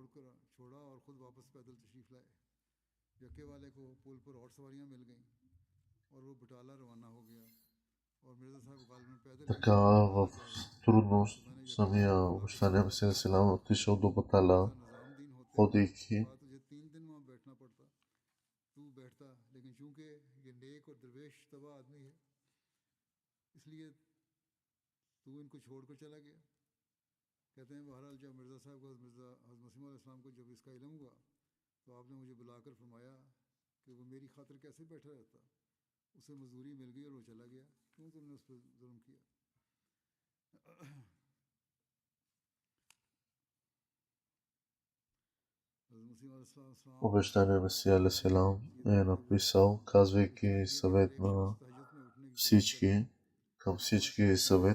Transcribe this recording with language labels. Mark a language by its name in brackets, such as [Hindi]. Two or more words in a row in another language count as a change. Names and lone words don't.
[Bulgarian] Така в трудност самия обещания Месия Алейхиссалам отишъл до Батала, ходейки. [Urdu] کہتے ہیں بہرحال جب مرزا صاحب کو حضرت مسیح علیہ السلام کو جب اس کا علم ہوا تو آپ نے مجھے بلا کر فرمایا کہ وہ میری خاطر کیسے بیٹھا رہتا، اسے مزدوری مل گئی اور وہ چلا گیا، کیوں تم نے اس پر ظلم کیا. [Bulgarian] Обещания Месия Алейхиссалам е написал, казвайки съвет на всички, към всички съвет.